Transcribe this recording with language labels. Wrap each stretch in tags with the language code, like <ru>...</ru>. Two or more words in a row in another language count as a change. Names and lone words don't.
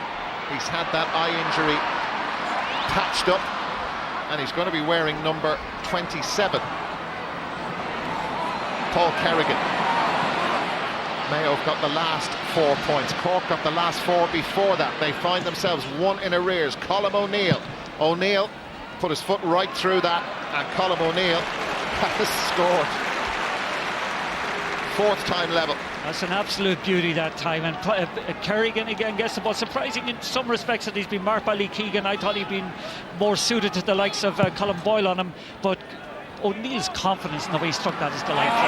<en>He's had that eye injury patched up, and he's going to be wearing number 27. Paul Kerrigan. Mayo have got the last 4 points. Cork got the last 4 before that. They find themselves 1 in arrears. Colm O'Neill. O'Neill put his foot right through that, and Colm O'Neill has scored. 4th time level. That's an absolute beauty that time. And Kerrigan again gets the ball. Surprising in some respects that he's been marked by Lee Keegan. I thought he'd been more suited to the likes of Colm Boyle on him, but O'Neill's confidence in the way he struck that is delightful.</en>